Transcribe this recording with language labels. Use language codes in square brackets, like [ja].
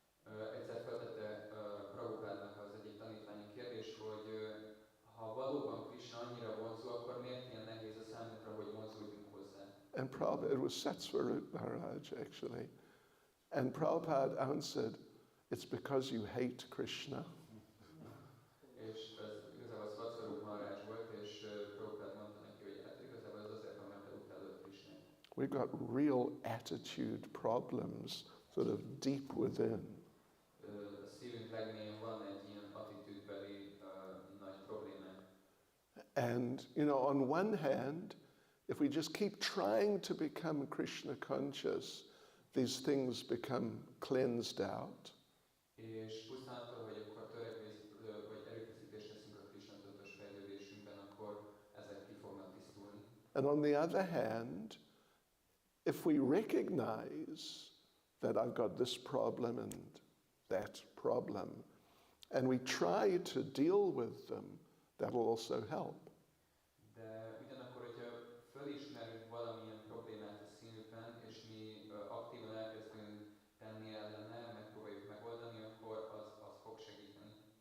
[hu] Egyszer feltette Prabhupádnak az egyik tanítvány kérdés, hogy ha valóban Krishna annyira vonzó, akkor miért ilyen nehéz a számunkra, hogy vonzódjunk hozzá? [en] And Prabhupada, it was Satsvarup Maharaj actually, and Prabhupada answered, it's because you hate Krishna. [hu] És ez igazából Satsvarup Maharaj volt, és Prabhupád mondta neki, hogy hát igazából ez azért van, mert te utálod Krishnát. [en] We've got real attitude problems sort of deep within. [hu] A szívünk legmélyén van egy ilyen attitűdbeli nagy problémánk. [en] And, on one hand, if we just keep trying to become Krishna conscious, these things become cleansed out. [hu] És pusztán attól, hogy akkor vagy erőfeszítést teszünk a Krishna tudatos fejlődésünkben, akkor ezek ki fognak tisztulni. [en] And on the other hand, if we recognize that I've got this problem and that problem, and we try to deal with them, that'll also help. [hu] De ugyanakkor, hogyha fölismerünk valamilyen problémát a szívünkben, és mi aktívan elkezdünk tenni ellene, megpróbáljuk megoldani, akkor az fog segíteni.